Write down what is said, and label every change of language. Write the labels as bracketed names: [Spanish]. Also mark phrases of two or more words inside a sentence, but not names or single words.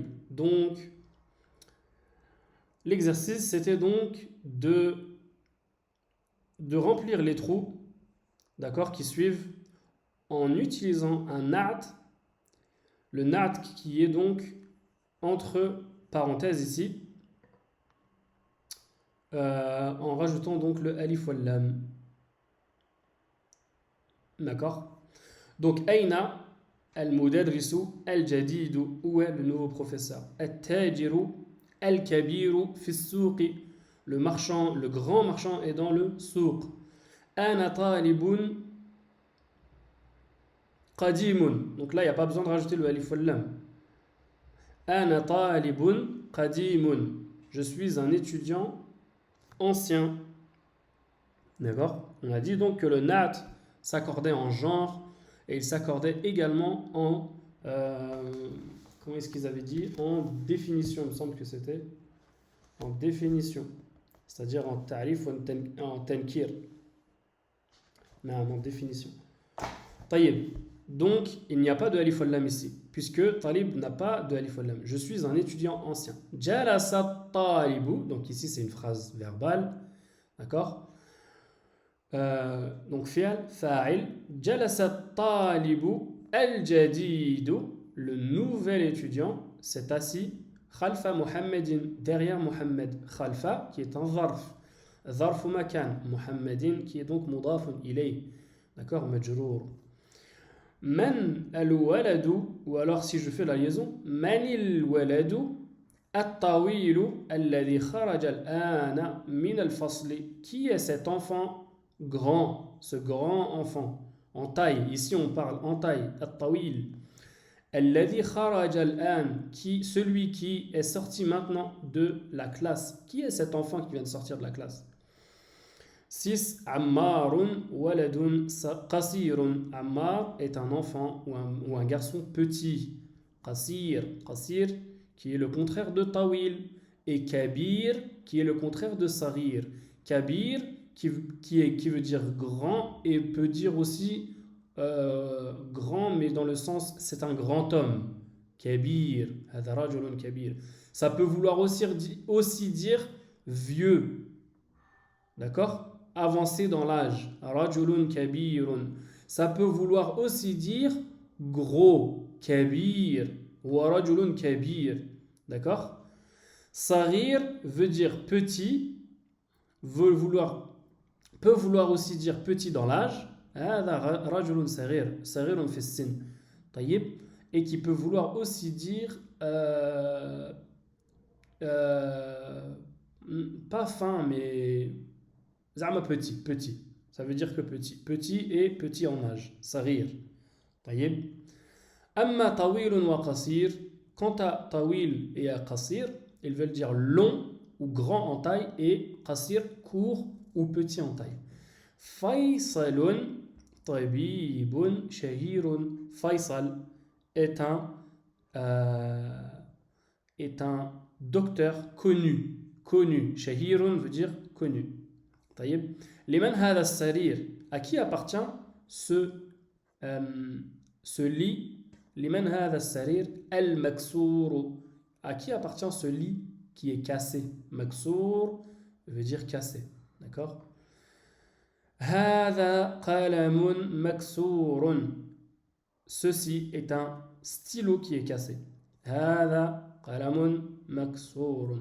[French] Donc l'exercice c'était donc de remplir les trous, d'accord, qui suivent en utilisant un na'at. Le na'at qui est donc entre parenthèses ici, en rajoutant donc le [Arabic] alif wal lam. [French] D'accord. Donc [Arabic] aina al-mudarrisu al-jadidu, [French] où est le nouveau professeur? [Arabic] At-tajiru al-kabiru fi s-souqi, [French] le marchand, le grand marchand est dans le souq. [Arabic] Ana talibun qadimun, [French] donc là il n'y a pas besoin de rajouter le [Arabic] alif wal lam. Ana talibun qadimun, [French] je suis un étudiant ancien. D'accord. On a dit donc que le na'at s'accordait en genre et il s'accordait également en comment est-ce qu'ils avaient dit, en définition, il me semble que c'était en définition, c'est-à-dire en ta'rif ou en tankir, mais en définition. طيب. Donc il n'y a pas de [Arabic] alif wal lam [French] ici, puisque talib n'a pas de [Arabic] alif wal lam. [French] Je suis un étudiant ancien. [Arabic] Jalasa talibu, [French] donc ici c'est une phrase verbale, d'accord. [Arabic] Donc fi'al, fa'il. Jalasa talibu al-jadidu, [French] le nouvel étudiant s'est assis [Arabic] khalfa Muhammadin, [French] derrière Muhammad. [Arabic] Khalfa [French] qui est un [Arabic] zarf, zarf makan. [French] Muhammadin qui est donc [Arabic] mudafun ilayh, [French] d'accord, majrour. [Arabic] Man al-waladu, [French] ou alors si je fais la liaison, [Arabic] manil waladu at-tawilu alladhi kharaja al-ana min al-fasli, [French] qui est cet enfant grand, ce grand enfant en taille, ici on parle en taille, [Arabic] at-tawil, alladhi kharaja al-an, [French] qui, celui qui est sorti maintenant de la classe. Qui est cet enfant qui vient de sortir de la classe? 6. [Arabic] Ammarun waladun qasirun. [French] Ammar est un enfant ou un garçon petit. [Arabic] Qasir, qasir [French] qui est le contraire de tawil. Et kabir qui est le contraire de sarir. Kabir qui veut dire grand et peut dire aussi grand, mais dans le sens c'est un grand homme. [Arabic] Kabir, hadha rajulun kabir. [French] Ça peut vouloir aussi dire vieux. D'accord? Avancé dans l'âge. [Arabic] Rajulun kabirun. [French] Ça peut vouloir aussi dire gros. [Arabic] Kabir. Ou rajulun kabir. [French] D'accord? Sarir veut dire petit. Peut vouloir aussi dire petit dans l'âge. [Arabic] Rajulun sarir. Sarirun fi sin. طيب. [French] Et qui peut vouloir aussi dire pas fin, mais zama petit. Ça veut dire que petit et petit en âge. Sarir. طيب. [Arabic] Amma tawilun wa qasir. [French] Quant à tawil et à qasir, ils veulent dire long ou grand en taille, et qasir court ou petit en taille. [Arabic] Faysalun tabibun shahirun. [French] Faysal est un docteur connu. Shahirun veut dire connu. [Arabic] طيب. Liman hada sarir, [French] à qui appartient ce lit [Arabic] Liman hadha as-sarir al-maksour. [French] À qui appartient ce lit qui est cassé? Maksour veut dire cassé. D'accord? [Arabic] Hadha qalamun maksourun. [French] Ceci est un stylo qui est cassé. [Arabic] Hadha qalamun maksourun.